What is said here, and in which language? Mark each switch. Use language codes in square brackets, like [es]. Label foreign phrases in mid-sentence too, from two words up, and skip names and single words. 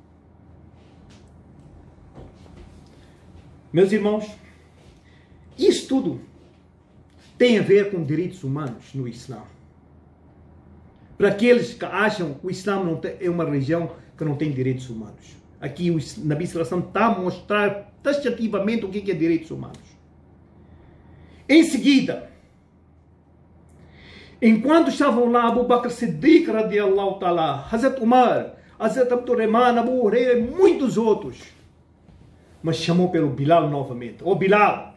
[pt] Meus irmãos, isso tudo tem a ver com direitos humanos no Islã. Para aqueles que acham que o Islã é uma religião que não tem direitos humanos. Aqui o Nabi [ar] sallallahu alaihi wasallam [pt] está a mostrar taxativamente o que é direitos humanos. Em seguida, enquanto estavam lá Abu Bakr Siddiq [ar] radiallahu ta'ala, [pt] Hazrat Umar, Hazrat Abdurrahman, Abu Huraira e muitos outros, mas chamou pelo Bilal novamente. Ô Bilal!